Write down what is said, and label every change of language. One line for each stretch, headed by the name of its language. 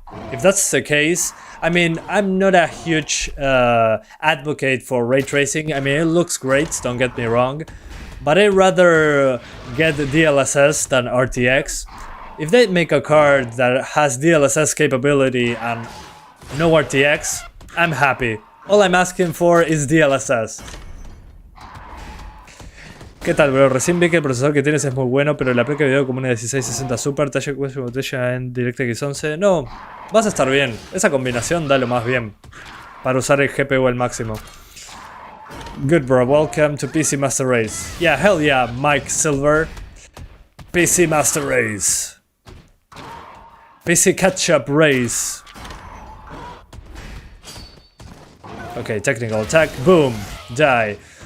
English: If that's the case, I mean, I'm not a huge advocate for ray tracing. I mean, it looks great, don't get me wrong, but I'd rather get the DLSS than RTX. If they make a card that has DLSS capability and no RTX, I'm happy. All I'm asking for is DLSS.
Spanish: ¿Qué tal, bro? Recién vi que el procesador que tienes es muy bueno, pero la placa de video como una 1660 Super, talla botella en DirectX 11. No, vas a estar bien. Esa combinación da lo más bien para usar el GPU al máximo.
English: Good, bro. Welcome to PC Master Race. Yeah, hell yeah, Mike Silver. PC Master Race. PC Catch-up Race. Okay, technical attack. Boom. Die.